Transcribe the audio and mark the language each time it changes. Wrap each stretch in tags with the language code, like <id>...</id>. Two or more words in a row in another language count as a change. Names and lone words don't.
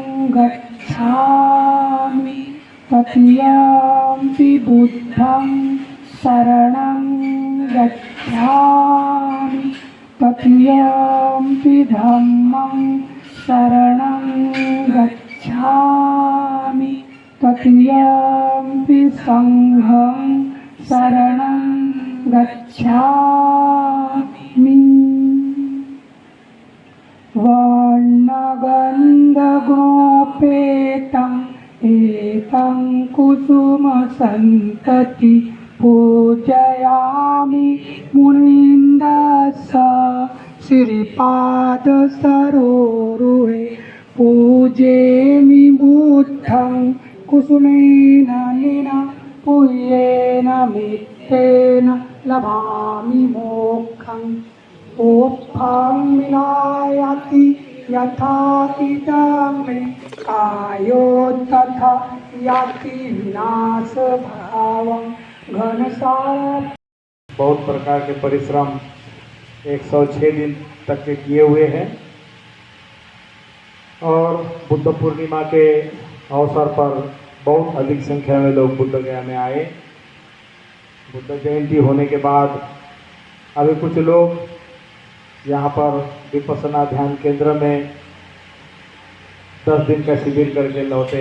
<pi>गच्छामि, तृतीयम्पि बुद्धं शरणं गच्छामि, तृतीयम्पि धम्मं शरणं गच्छामि, तृतीयम्पि संघं शरणं गच्छामि। वर्णगन्धगोपेतं एतं कुसुमसन्तति पूजयामि। मुनीन्द्रस्य श्रीपाद सरोरुहे पूजेमि बुद्धं कुसुमेन निना पुय्येन मित्तेन लभामि मोक्षं ओत्थं विनायति यथा इदं मे कायो तथा याति विनाश भावं घनसार।</pi> <hi>बहुत प्रकार के परिश्रम 106 दिन तक के किए हुए हैं और बुद्ध पूर्णिमा के अवसर पर बहुत अधिक संख्या में लोग बुद्ध गया में आए। बुद्ध जयंती होने के बाद अभी कुछ लोग यहाँ पर विपश्यना ध्यान केंद्र में 10 दिन का शिविर करके लौटे।</hi>